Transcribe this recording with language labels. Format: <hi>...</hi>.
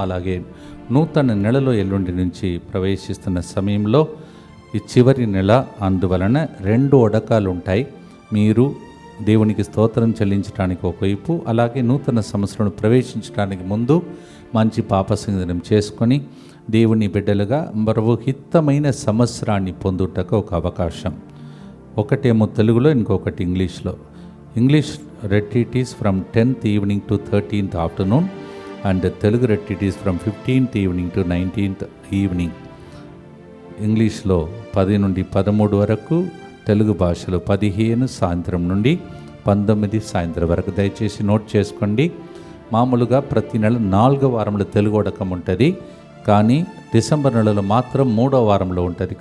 <te>అలాగే నూతన నెలలో ఎల్లుండి నుంచి ప్రవేశిస్తున్న సమయంలో ఈ చివరి నెల, అందువలన 2 ఒడకాలు ఉంటాయి. మీరు దేవునికి స్తోత్రం చెల్లించడానికి ఒకవైపు, అలాగే నూతన సంవత్సరం ప్రవేశించడానికి ముందు మంచి పాపసంగనం చేసుకొని దేవుని బిడ్డలుగా మరో హితమైన సంవత్సరాన్ని పొందుటకు ఒక అవకాశం. ఒకటేమో తెలుగులో, ఇంకొకటి ఇంగ్లీష్లో.</te> <en>English retreat is from 10th evening to 13th afternoon and the Telugu retreat is from 15th evening to 19th evening.</en> <te>ఇంగ్లీష్లో 10 నుండి 13 వరకు, తెలుగు భాషలో 15 సాయంత్రం నుండి 19 సాయంత్రం వరకు. దయచేసి నోట్ చేసుకోండి. మామూలుగా ప్రతి నెల 4వ వారంలో తెలుగు ఉడకం ఉంటుంది, కానీ డిసెంబర్ నెలలో మాత్రం 3వ వారంలో ఉంటుంది.</te>